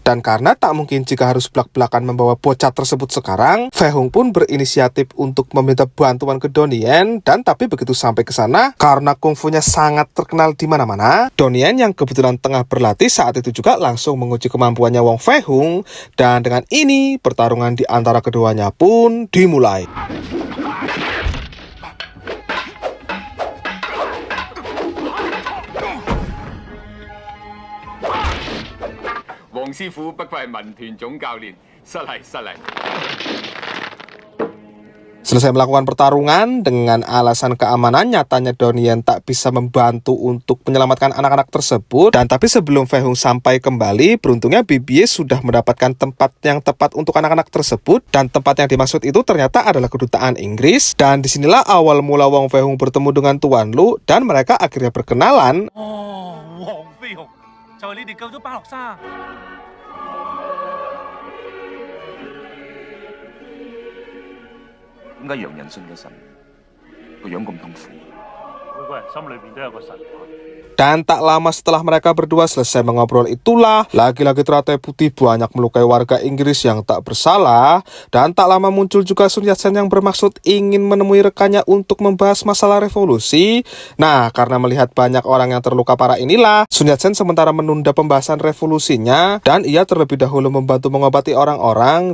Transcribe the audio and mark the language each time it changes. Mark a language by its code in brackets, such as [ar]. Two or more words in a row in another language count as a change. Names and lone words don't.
[id] Dan karena tak mungkin jika harus belak-belakan membawa bocah tersebut sekarang, Fehung pun berinisiatif untuk meminta bantuan ke Donnie. Dan tapi begitu sampai ke sana, karena kungfunya sangat terkenal di mana-mana, Donnie yang kebetulan tengah berlatih saat itu juga langsung menguji kemampuannya Wong Fehung. Dan dengan ini pertarungan di antara keduanya pun dimulai. [yue] 黃師傅不愧係民團總教練，失禮失禮。 [id] Selesai melakukan pertarungan, dengan alasan keamanan, nyatanya Donnie tak bisa membantu untuk menyelamatkan anak-anak tersebut. Dan tapi sebelum Fehung sampai kembali, beruntungnya Bibi sudah mendapatkan tempat yang tepat untuk anak-anak tersebut. Dan tempat yang dimaksud itu ternyata adalah kedutaan Inggris. Dan disinilah awal mula Wong Fehung bertemu dengan Tuan Lu, dan mereka akhirnya berkenalan. [yue] 哦，黃飛鴻就係你哋救咗巴洛沙。點解洋人信嘅神個樣咁痛苦？每個人心裏邊都有個神。 [id] Dan tak lama setelah mereka berdua selesai mengobrol itulah, lagi-lagi Teratai Putih banyak melukai warga Inggris yang tak bersalah. Dan tak lama muncul juga Sun Yat-sen yang bermaksud ingin menemui rekannya untuk membahas masalah revolusi. Nah, karena melihat banyak orang yang terluka parah inilah, Sun Yat-sen sementara menunda pembahasan revolusinya, dan ia terlebih dahulu membantu mengobati orang-orang.